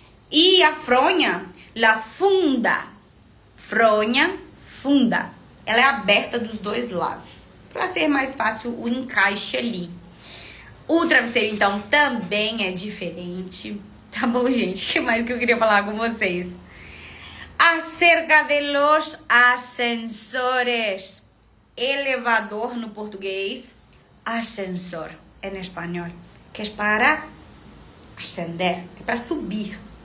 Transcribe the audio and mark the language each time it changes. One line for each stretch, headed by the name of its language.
Portuguese: E a fronha, la funda, fronha, funda. Ela é aberta dos dois lados, para ser mais fácil o encaixe ali. O travesseiro, então, também é diferente. Tá bom, gente? O que mais que eu queria falar com vocês?
Spanish: Acerca de los ascensores.
Portuguese: Elevador no português, ascensor em espanhol, que é para ascender, é para subir.